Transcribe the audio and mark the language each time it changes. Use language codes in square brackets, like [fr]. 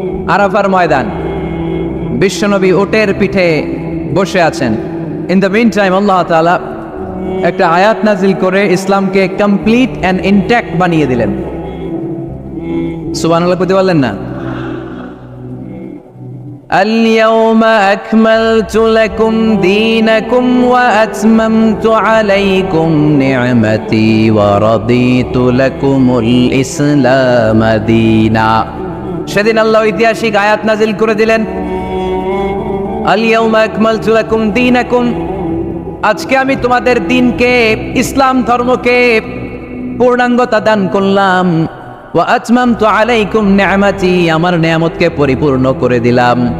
[bn] আরাফার ময়দান। বিশ্বনবী উটের পিঠে বসে আছেন। [en] in the meantime [bn] আল্লাহ তাআলা একটা আয়াত নাজিল করে ইসলামকে [en] complete and intact [bn] বানিয়ে দিলেন। সুবহানাল্লাহ কইতে পারলেন না? [ar] اليوم أكملت لكم دينكم وأتممت عليكم نعمتي ورضيت لكم الإسلام دينا। [bn] সেদিন আল্লাহ ঐতিহাসিক আয়াত নাজিল করে দিলেন, [ar] اليوم أكملت لكم دينكم, [bn] আজকে আমি তোমাদের দিনকে, ইসলাম ধর্মকে পূর্ণাঙ্গতা দান করলাম। [ar] ওয়া আতমামতু আলাইকুম নি'মাতি, [bn] আমার নিয়ামতকে পরিপূর্ণ করে দিলাম।